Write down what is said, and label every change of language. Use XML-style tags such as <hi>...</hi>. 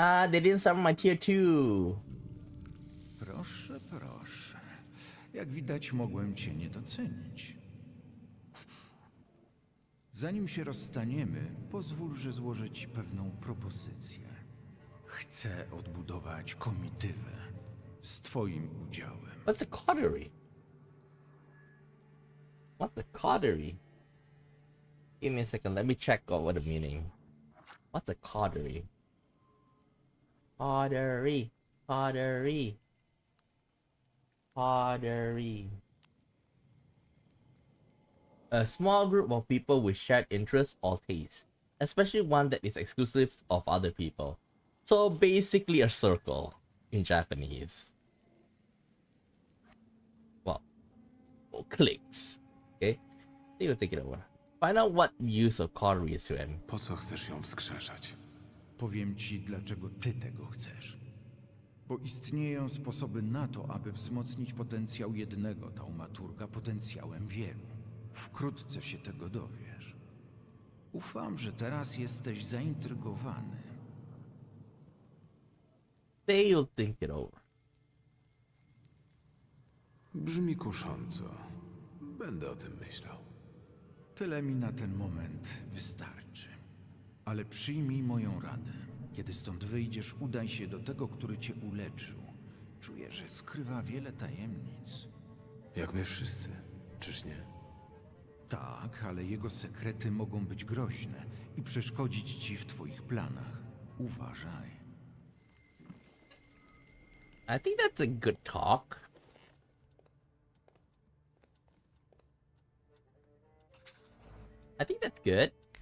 <en>They didn't summon my tier 2.</en> <pl>Proszę, proszę. Jak widać, mogłem cię nie docenić. Zanim się rozstaniemy, pozwól, że złożę ci pewną propozycję. Chcę odbudować komitywę z twoim udziałem.</pl> <en>What's a coterie? What's a coterie? Give me a second, let me check out what the meaning. What's a coterie? Coterie. Coterie. Coterie. A small group of people with shared interests or tastes, especially one that is exclusive of other people. So basically a circle in Japanese. Well, cliques. Okay? They will take it over. Find out what use of coterie is to him.</en> <pl>Po co chcesz ją wskrzeszać? Powiem ci, dlaczego ty tego chcesz. Bo istnieją sposoby na to, aby wzmocnić potencjał jednego taumaturga potencjałem wielu. Wkrótce się tego dowiesz. Ufam, że teraz jesteś zaintrygowany.</pl> <en>They'll think it over.</en> <pl>Brzmi kusząco. Będę o tym myślał. Tyle mi na ten moment wystarczy. Ale przyjmij moją radę. Kiedy stąd wyjdziesz, udaj się do tego, który cię uleczył. Czuję, że skrywa wiele tajemnic. Jak my wszyscy, czyż nie? Tak, ale jego sekrety mogą być groźne i przeszkodzić ci w twoich planach. Uważaj.</pl> <en>I think that's a good talk. I think that's good.</en>